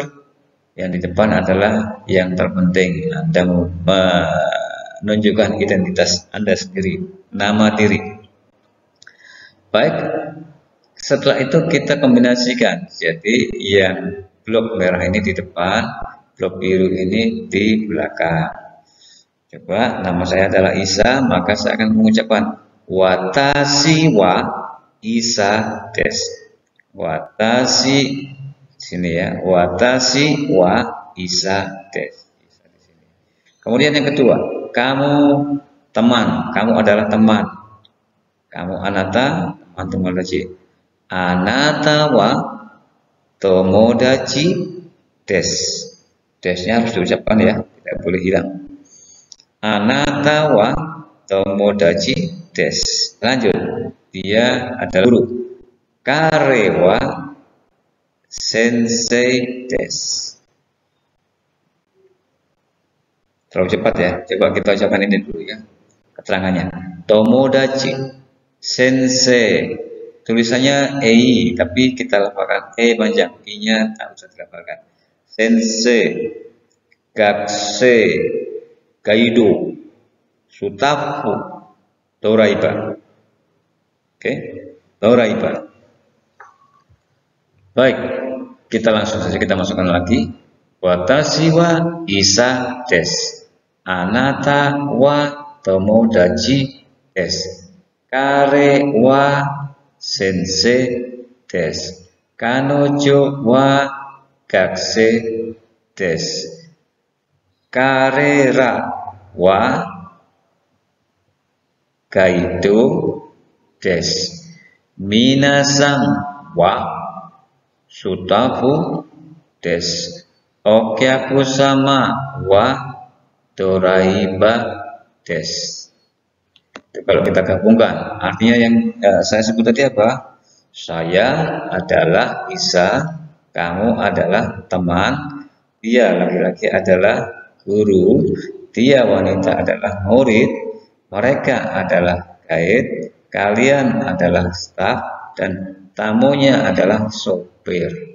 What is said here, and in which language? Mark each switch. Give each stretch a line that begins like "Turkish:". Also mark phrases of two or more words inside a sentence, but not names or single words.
Indonesian: Yang di depan adalah yang terpenting, Anda menunjukkan identitas Anda sendiri, nama diri. Baik, setelah itu kita kombinasikan. Jadi yang blok merah ini di depan, blok biru ini di belakang. Coba, nama saya adalah Isa, maka saya akan mengucapkan
Japanese: 私はIsaです.
Indonesian: Watashi sini ya.
Japanese: 私はIsaです.
Indonesian: Isa di sini. Kemudian yang kedua, kamu teman, kamu adalah teman. Kamu anata, teman tomodachi.
Japanese: あなたは友達です.
Indonesian: Desnya harus diucapkan ya, tidak boleh hilang.
Japanese: あなたは友達です. Lanjut.
Indonesian: Dia adalah guru.
Japanese: 彼は先生です.
Indonesian: Terlalu cepat ya. Coba kita ucapkan ini dulu ya.
Japanese: Keterangannya. 友達、先生.
Indonesian: Tulisannya ei, tapi kita lafalkan panjang. I-nya tak usah dilafalkan.
Japanese: 先生、学生, ガイド、スタッフ、ドライバー.
Indonesian: Oke, doraiba. Baik, kita langsung saja kita masukkan lagi.
Japanese: 私はIsaです。あなたは友達です. 彼は先生です. 彼女は学生です. 彼らはガイドです. 皆さんはスタッフです. お客様はドライバーです.
Indonesian: Itu kalau kita gabungkan, artinya yang saya sebut tadi apa? Saya adalah Isa, kamu adalah teman, dia laki-laki adalah guru, dia wanita adalah murid, mereka adalah guide, kalian adalah staf, dan tamunya adalah sopir.